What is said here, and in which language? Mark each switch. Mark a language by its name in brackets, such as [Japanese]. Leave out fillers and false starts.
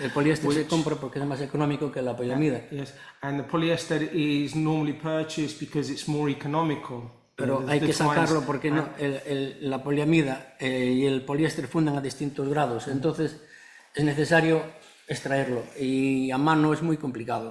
[Spanish] El poliéster se compra porque es más económico que la poliamida. [English] Yes, and the polyester is normally purchased because it's more economical. [Spanish] Pero hay que sacarlo porque la poliamida y el poliéster fundan a distintos grados, entonces es necesario extraerlo, y a mano es muy complicado.